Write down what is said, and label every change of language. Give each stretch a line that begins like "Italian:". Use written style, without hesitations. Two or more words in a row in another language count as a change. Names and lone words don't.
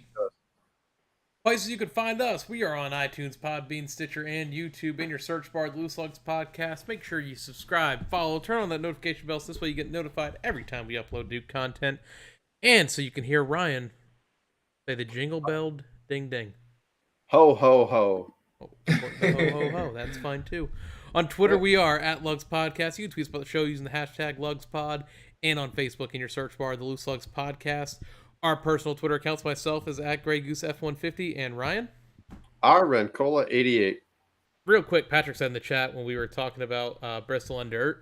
English: Places you can find us. We are on iTunes, Podbean, Stitcher, and YouTube. In your search bar, the Loose Lugs Podcast. Make sure you subscribe, follow, turn on that notification bell so this way you get notified every time we upload new content. And so you can hear Ryan say the jingle bell ding ding. Ho, ho, ho. Oh, ho, ho, ho. That's fine too. On Twitter, we are at Lugs Podcast. You can tweet us about the show using the hashtag LugsPod. And on Facebook, in your search bar, the Loose Lugs Podcast. Our personal Twitter accounts, myself is at Grey Goose F150, and Ryan? R. Rencola 88. Real quick, Patrick said in the chat when we were talking about Bristol and Dirt.